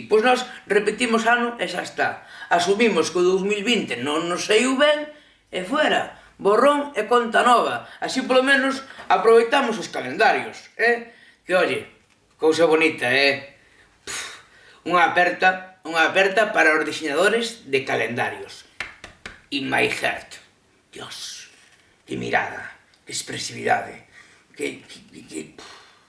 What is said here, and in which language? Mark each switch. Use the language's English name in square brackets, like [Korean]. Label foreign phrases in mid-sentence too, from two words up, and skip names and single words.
[Galician] Pois nós repetimos ano e xa está. Asumimos que o 2020 non nos saiu ben e fuera. Borrón e conta nova. Así polo menos aproveitamos os calendarios, Que, oye, cousa bonita, Unha aperta para os diseñadores de calendarios. [English] In my heart. [Galician] Dios, que mirada, que expresividade, que